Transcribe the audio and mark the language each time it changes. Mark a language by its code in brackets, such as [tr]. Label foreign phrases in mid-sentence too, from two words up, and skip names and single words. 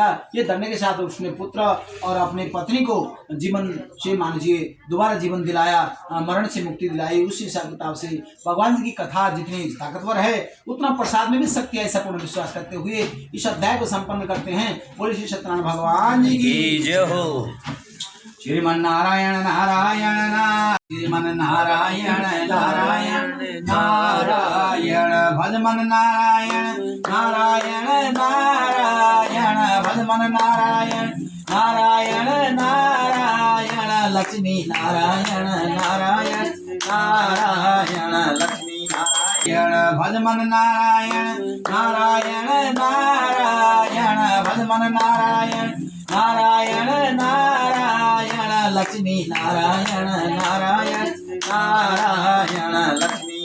[hi] ये दंड के साथ उसने पुत्र और अपने पत्नी को जीवन से मान लीजिए दोबारा जीवन दिलाया, मरण से मुक्ति दिलाई। उस हिसाब किताब से भगवान जी की कथा जितनी ताकतवर है उतना प्रसाद में भी शक्ति है, ऐसा पूर्ण विश्वास करते हुए इस अध्याय को संपन्न करते हैं। बोले श्री सत्यनारायण भगवान जी की जय हो। श्रीमन्नारायण नारायण श्रीमन्नारायण नारायण नारायण भजमन नारायण नारायण नारायण भजमन नारायण नारायण नारायण लक्ष्मी नारायण नारायण नारायण लक्ष्मी नारायण भजमन नारायण नारायण नारायण भजमन नारायण नारायण नारायण लक्ष्मी नारायण नारायण नारायण लक्ष्मी